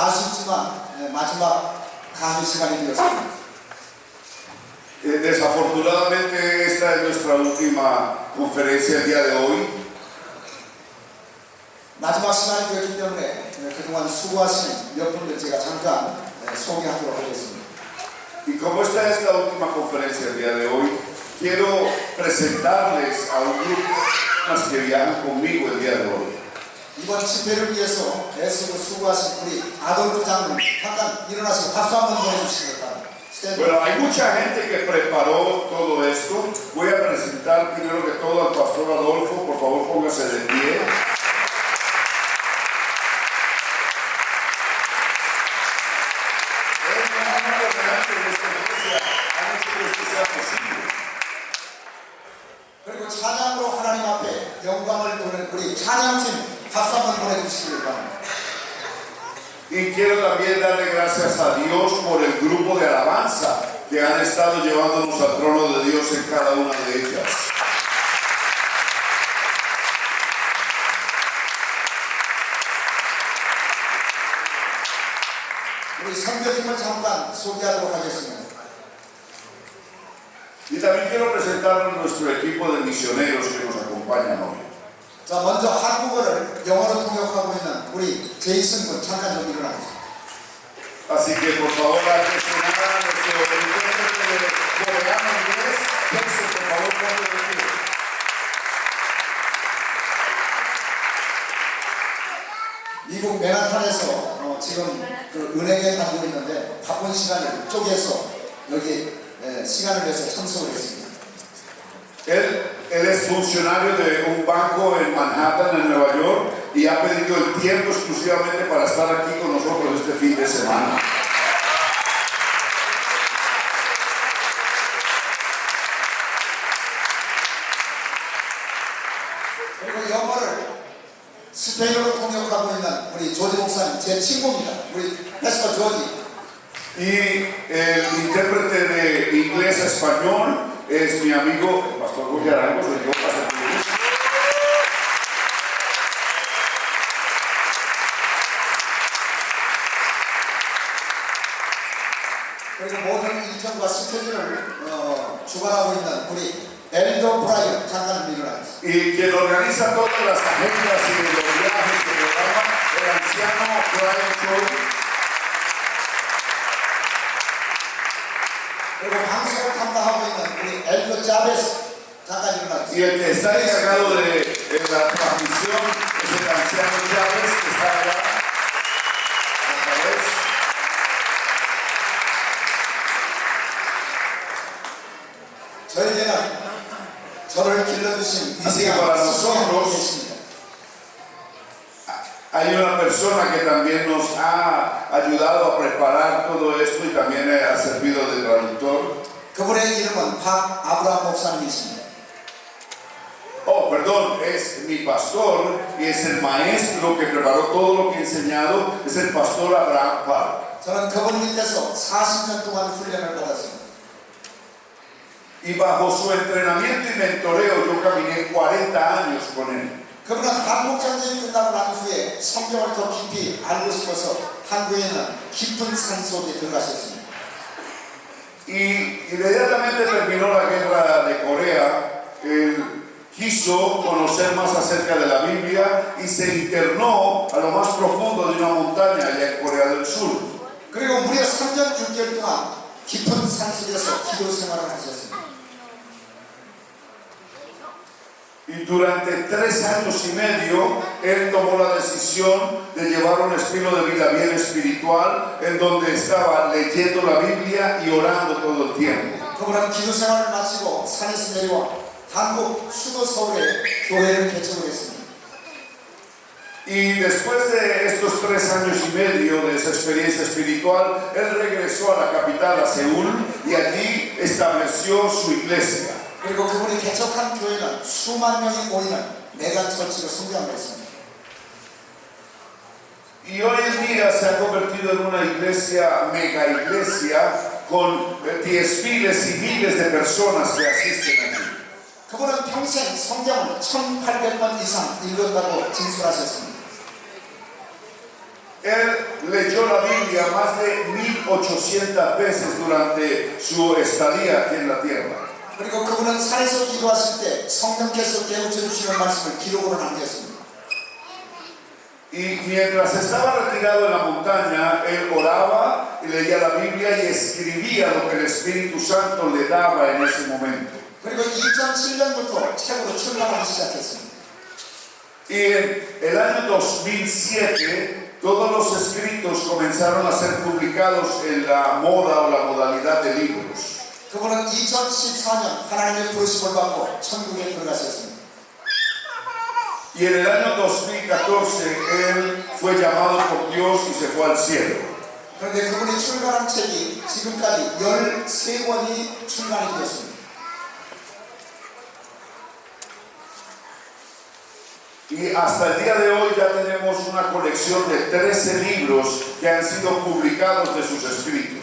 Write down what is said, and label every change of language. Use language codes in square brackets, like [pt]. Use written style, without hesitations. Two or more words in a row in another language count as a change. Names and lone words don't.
[ko] 아쉽지만 마지막 강의 시간이 되었습니다. [es] Desafortunadamente esta es nuestra última conferencia el día de hoy. [ko] 마지막 시간이 되었기 때문에 그동안 수고하신 몇 분들 제가 잠깐 소개하도록 하겠습니다. [es] Y como esta es la última conferencia el día de hoy, quiero presentarles a un grupo que viajan conmigo el día de hoy. [ko] 이번 집회를 위해서 애쓰고 수고하신 우리 아돌프 장로님 잠깐 일어나서 박수 한번 보내주시기 바랍니다. [es] Bueno, hay mucha gente que preparó todo esto. Voy a presentar primero que todo al pastor Adolfo. Por favor, póngase de pie. [ko] 그리고 찬양으로 하나님 앞에 영광을 돌리는 우리 찬양팀 박수 한번 보내주시기 바랍니다. [es] Y quiero también darle gracias a Dios por el grupo de alabanza que han estado llevándonos al trono de Dios en cada una de ellas. [ko] 우리 선교팀을 잠깐 소개하도록 하겠습니다. [es] Y también quiero presentar a nuestro equipo de misioneros que nos acompañan hoy. [ko] 자, 먼저 한국어를 영어로 통역하고 있는 우리 제이슨 군 잠깐 좀 일어나주세요. [es] Así que por favor, antes de nada, nuestro intérprete de coreano inglés, Jason, por favor, ponte de pie. [ko] 미국 맨하탄에서 지금 그 은행에 다니고 있는데 바쁜 시간을 쪼개서 여기 시간을 내서 참석을 했습니다. [es] Él es funcionario de un banco en Manhattan, en Nueva York, y ha pedido el tiempo exclusivamente para estar aquí con nosotros este fin de semana. [ko] 그리고 영어를 스페인어로 통역하고 있는 우리 조지 목사님, 제 친구입니다. 우리 패스터 조지. [es] Y el intérprete de inglés a español es mi amigo, el pastor Jorge Arango, soy yo, pastor Jorge. [ko] 그리고 모든 일정과 스케줄을 주관하고 있는 우리 엘더 브라이언 잠깐 일어나겠습니다. [es] Y quien organiza todas las agendas y los viajes que programa, el anciano Brian Troy. [ko] 그리고 방송을 담당하고 있는 우리 엘더 자베스 잠깐 일어나겠습니다. [es] Y el que está encargado de la transmisión es el anciano Chávez, que está allá. Otra vez. [ko] 저에게는 저를 길러주신 [es] Así que para nosotros hay una persona que también nos ha ayudado a preparar todo esto y también ha servido de traductor. [ko] 그분의 이름은 박 아브라함 목사님이십니다. [es] Oh, perdón, es mi pastor y es el maestro que preparó todo lo que he enseñado, es el pastor Abraham Park. [ko] 저는 그분 밑에서 40년 동안 훈련을 받았습니다. [es] Y bajo su entrenamiento y mentoreo yo caminé 40 años con él. [ko] 그분은 한국전쟁이 끝나고 난 후에 성경을 더 깊이 알고 싶어서 한국에 있는 깊은 산 속에 들어가셨습니다. [es] Y inmediatamente terminó la guerra de Corea, él quiso conocer más acerca de la Biblia y se internó a lo más profundo de una montaña allá en Corea del Sur. [ko] 그리고 무려 3년 6개월 동안 깊은 산 속에서 기도 생활을 하셨습니다. [es] Y durante 3 años y medio, él tomó la decisión de llevar un estilo de vida bien espiritual, en donde estaba leyendo la Biblia y orando todo el tiempo. [ko] 그분은 기도 생활을 마치고 산에서 내려와 한국 수도 서울에 교회를 개척을 했습니다. [es] Y después de estos 3 años y medio de esa experiencia espiritual, él regresó a la capital, a Seúl, y allí estableció su iglesia. [ko] 그리고 그분이 개척한 교회는 수만 명이 모이는 메가처치로 성장을 했습니다. [es] Y hoy en día se ha convertido en una iglesia, mega iglesia, con 10,000 y miles de personas que asisten allí. [ko] 그분은 평생 성경을 1,800번 이상 읽었다고 진술하셨습니다. [es] Él leyó la Biblia más de 1800 veces durante su estadía aquí en la tierra. [ko] 그리고 그분은 산에서 기도하실 때 성령께서 깨우쳐 주시는 말씀을 기록으로 남겼습니다. [es] Y mientras estaba retirado en la montaña, él oraba y leía la Biblia y escribía lo que el Espíritu Santo le daba en ese momento. [ko] 그리고 2007년부터 책으로 출간하기 시작했습니다. [es] Y en el año 2007, todos los escritos comenzaron a ser publicados en la moda o la modalidad de libros. [ko] 그분은 2014년 하나님의 부르심을 받고 천국에 들어가셨습니다. [es] Y en el año 2014, él fue llamado por Dios y se fue al cielo. [ko] 그런데 그분이 출간한 책이 지금까지 13권이 출간이 되었습니다. [es] Y hasta el día de hoy ya tenemos una colección de 13 libros que han sido publicados de sus escritos.